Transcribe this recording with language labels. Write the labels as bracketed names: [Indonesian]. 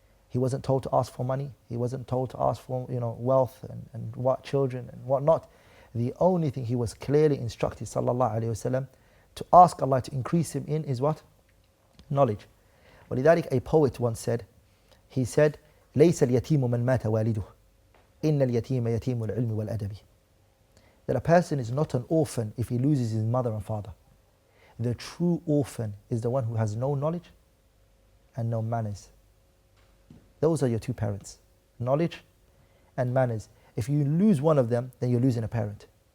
[English] He wasn't told to ask for money. He wasn't told to ask for wealth and what children and what not. The only thing he was clearly instructed sallallahu alayhi wa sallam to ask Allah to increase him in is what? Knowledge. [Arabic] ولذلك [English] a poet once said, he said, [Arabic] ليس اليتيم من مات والده إن اليتيم يتيم العلم والأدب. [English] That a person is not an orphan if he loses his mother and father. The true orphan is the one who has no knowledge and no manners. Those are your two parents. knowledge and manners. If you lose one of them, then you're losing a parent.